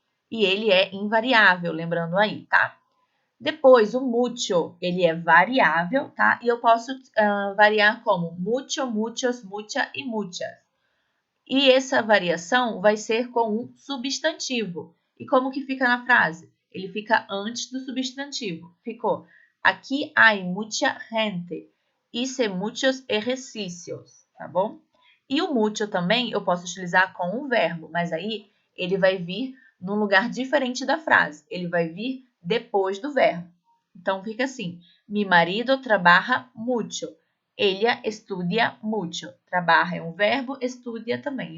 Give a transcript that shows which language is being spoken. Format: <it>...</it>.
<pt>E ele é invariável, lembrando aí, tá? Depois, o mucho, ele é variável, tá? E eu posso variar como mucho, muchos, mucha e muchas. E essa variação vai ser com um substantivo. E como que fica na frase? Ele fica antes do substantivo. Ficou,</pt> <es>aqui hay mucha gente. Hice muchos ejercicios, tá bom?</es> <pt>E o mucho também eu posso utilizar com um verbo, mas aí ele vai vir num lugar diferente da frase. Ele vai vir depois do verbo. Então, fica assim,</pt> <es>mi marido trabaja mucho. Ella estudia mucho.</es> <pt>Trabalha é um verbo, estudia também.</pt>